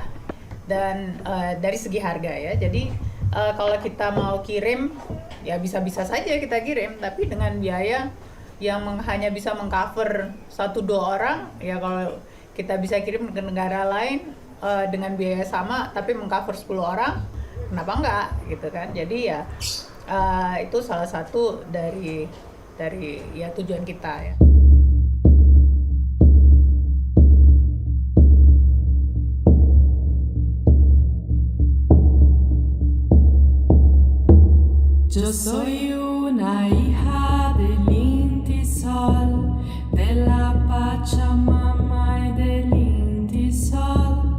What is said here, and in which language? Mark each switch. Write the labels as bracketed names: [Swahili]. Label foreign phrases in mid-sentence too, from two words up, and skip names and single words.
[Indonesian] Dan dari segi harga ya, jadi kalau kita mau kirim ya bisa-bisa saja kita kirim, tapi dengan biaya yang hanya bisa mengcover 1-2 orang ya. Kalau kita bisa kirim ke negara lain dengan biaya sama tapi mengcover 10 orang, kenapa enggak gitu kan. Jadi ya itu salah satu dari ya tujuan kita ya. [Spanish] Yo soy una hija del Inti Sol, de la Pachamama y del Inti Sol.